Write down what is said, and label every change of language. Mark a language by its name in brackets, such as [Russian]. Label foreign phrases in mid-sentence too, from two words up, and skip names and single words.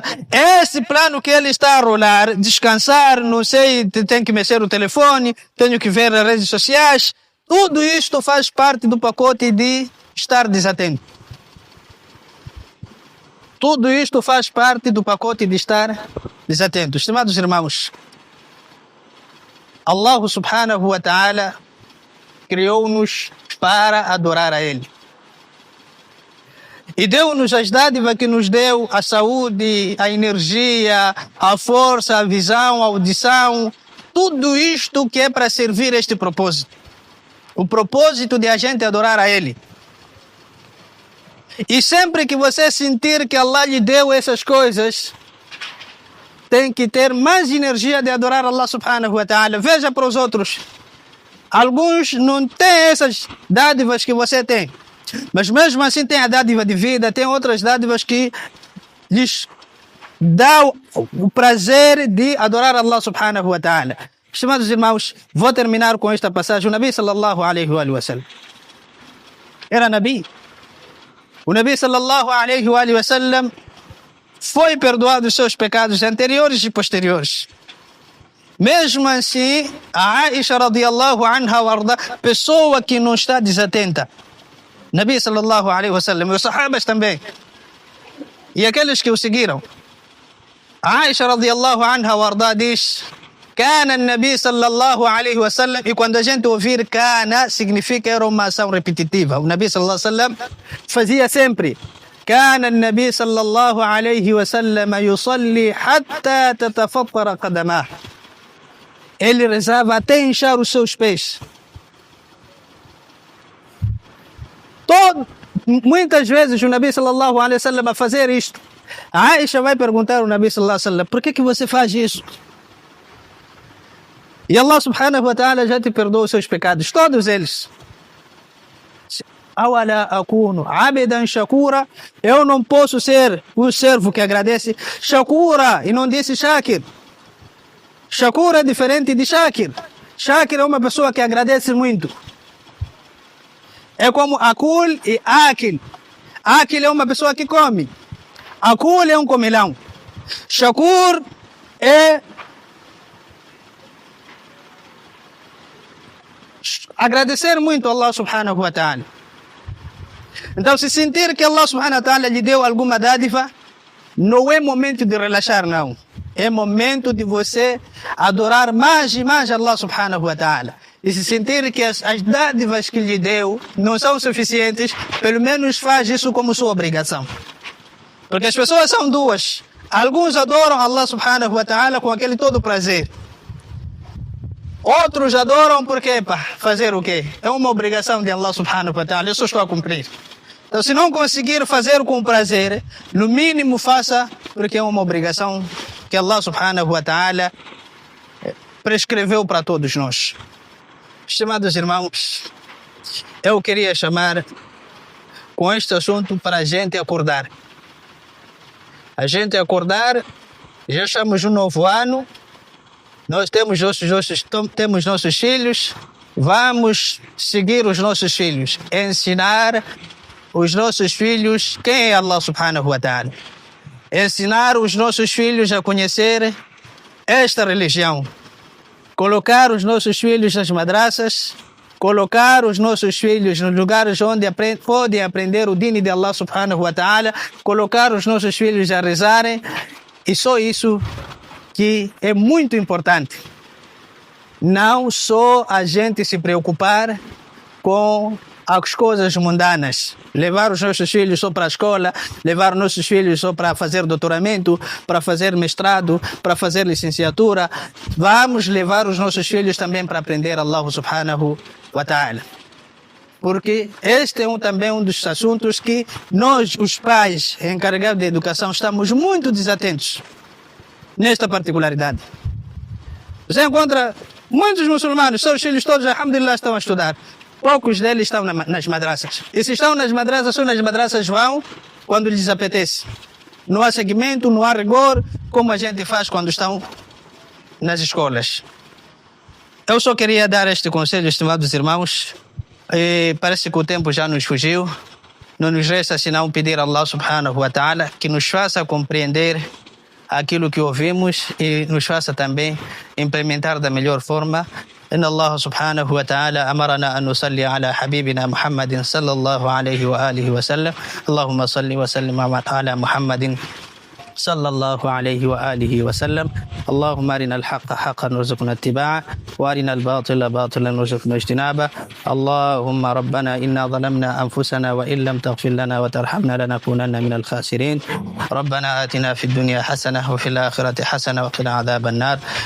[Portuguese] Esse plano que ele está a rolar, descansar, não sei, tenho que mexer o telefone, tenho que ver as redes sociais, tudo isto faz parte do pacote de estar desatento. Tudo isto faz parte do pacote de estar desatento. Estimados irmãos, [Arabic] الله سبحانه وتعالى [Portuguese] criou-nos para adorar a Ele. E deu-nos as dádivas que nos deu, a saúde, a energia, a força, a visão, a audição, tudo isto que é para servir este propósito. O propósito de a gente adorar a Ele. E sempre que você sentir que Allah lhe deu essas coisas, tem que ter mais energia de adorar [Arabic] الله سبحانه وتعالى. [Portuguese] Veja para os outros. Alguns não têm essas dádivas que você tem, mas mesmo assim tem a dádiva de vida, tem outras dádivas que lhes dá o prazer de adorar [Arabic] الله سبحانه وتعالى. [Portuguese] Estimados irmãos, vou terminar com esta passagem. O [Arabic] نبي صلى الله عليه وسلم [Portuguese] era Nabi. O [Arabic] نبي صلى الله عليه وسلم [Portuguese] foi perdoado os seus pecados anteriores e posteriores. Mesmo assim, a Aisha [Arabic] رضي الله عنها [Portuguese] warda, pessoa que não está desatenta. [Arabic] نبي صلى الله عليه وسلم, [Portuguese] e os sahabas também, e aqueles que o seguiram. A Aisha [Arabic] رضي الله عنها [Portuguese] warda diz, [Arabic] كان نبي صلى الله عليه وسلم, [Portuguese] e quando a gente ouvir Kana, significa era uma ação repetitiva. O [Arabic] نبي صلى الله عليه وسلم [Portuguese] fazia sempre. [Arabic] كان النبي صلى الله عليه وسلم يصلي حتى تتفطر قدماه. [Portuguese] Ele rezava até inchar os seus pés. Muitas vezes o [Arabic] نبي صلى الله عليه وسلم [Portuguese] a fazer isto. A Aisha vai perguntar ao [Arabic] نبي صلى الله عليه وسلم, [Portuguese] por que você faz isso? E [Arabic] الله سبحانه وتعالى [Portuguese] já te perdoou os seus pecados, todos eles. [Arabic] أفلا أكون عبدا شكورا. [Portuguese] Eu não posso ser um servo que agradece. Shakura, e não disse Shakir. Shakura é diferente de Shakir. Shakir é uma pessoa que agradece muito. É como akul e akil. Akil é uma pessoa que come. Akul é um comilão. Shakur é agradecer muito a [Arabic] الله سبحانه وتعالى. [Portuguese] Então, se sentir que [Arabic] الله سبحانه وتعالى [Portuguese] lhe deu alguma dádiva, não é momento de relaxar, não. É momento de você adorar mais e mais [Arabic] الله سبحانه وتعالى. [Portuguese] E se sentir que as dádivas que lhe deu não são suficientes, pelo menos faz isso como sua obrigação. Porque as pessoas são duas. Alguns adoram [Arabic] الله سبحانه وتعالى [Portuguese] com aquele todo prazer. Outros adoram porque, para fazer o quê? É uma obrigação de [Arabic] الله سبحانه وتعالى, [Portuguese] eu só estou a cumprir. Então, se não conseguir fazer com prazer, no mínimo faça porque é uma obrigação que [Arabic] الله سبحانه وتعالى [Portuguese] prescreveu para todos nós. Estimados irmãos, eu queria chamar com este assunto para a gente acordar. A gente acordar, já estamos no novo ano, nós temos nossos filhos, vamos seguir os nossos filhos, ensinar os nossos filhos quem é [Arabic] الله سبحانه وتعالى. [Portuguese] Ensinar os nossos filhos a conhecer esta religião. Colocar os nossos filhos nas madraças, colocar os nossos filhos nos lugares onde podem aprender o dini de [Arabic] الله سبحانه وتعالى, [Portuguese] colocar os nossos filhos a rezarem, e só isso que é muito importante. Não só a gente se preocupar com as coisas mundanas, levar os nossos filhos só para a escola, levar os nossos filhos só para fazer doutoramento, para fazer mestrado, para fazer licenciatura. Vamos levar os nossos filhos também para aprender [Arabic] الله سبحانه وتعالى. [Portuguese] Porque este é também um dos assuntos que nós, os pais encarregados de educação, estamos muito desatentos nesta particularidade. Você encontra muitos muçulmanos, seus filhos todos, alhamdulillah, estão a estudar. Poucos deles estão nas madraças. E se estão nas madraças, só nas madraças vão quando lhes apetece. Não há seguimento, não há rigor, como a gente faz quando estão nas escolas. Eu só queria dar este conselho, estimados irmãos. E parece que o tempo já nos fugiu. Não nos resta senão pedir a [Arabic] الله سبحانه وتعالى [Portuguese] que nos faça compreender aquilo que ouvimos e nos faça também implementar da melhor forma. [Arabic] إن الله سبحانه وتعالى أمرنا أن نصلي على حبيبنا محمد صلى الله عليه وآله وسلم اللهم صل وسلم على محمد صلى الله عليه وآله وسلم اللهم أرنا الحق حقا وارزقنا اتباعه وأرنا الباطل باطلا وارزقنا اجتنابه اللهم ربنا إنا ظلمنا أنفسنا وإن لم تغفر لنا وترحمنا لنكونن من الخاسرين ربنا آتنا في الدنيا حسنة وفي الآخرة حسنة وقنا عذاب النار